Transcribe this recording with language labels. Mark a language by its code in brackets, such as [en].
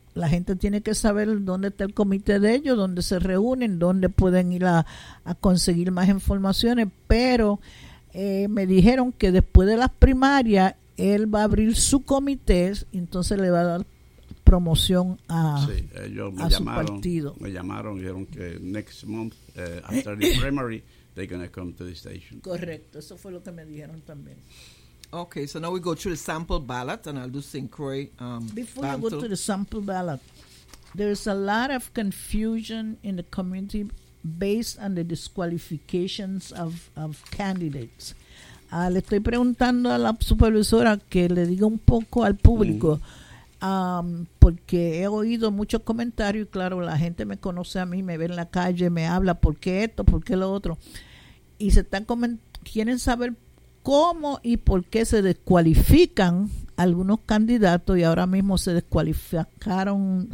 [es] la gente tiene que saber dónde está el comité de ellos, dónde se reúnen, dónde pueden ir a conseguir más informaciones. Pero me dijeron que después de las primarias, él va a abrir su comité y entonces le va a dar promoción a, sí, ellos me a llamaron, su partido. Me llamaron y dijeron que [en] next month, after the primary, they're going to come to the station. [es] Correcto, eso fue lo que me dijeron también. [en] Okay, so now we go to the sample ballot, and I'll do St. Croix. Before you go to the sample ballot, there's a lot of confusion in the community based on the disqualifications of candidates. [es] Le estoy preguntando a la supervisora que le diga un poco al público, porque he oído muchos comentarios, y claro, la gente me conoce a mí, me ve en la calle, me habla, ¿por qué esto? ¿Por qué lo otro? Y se están quieren saber cómo y por qué se descualifican algunos candidatos, y ahora mismo se descualificaron.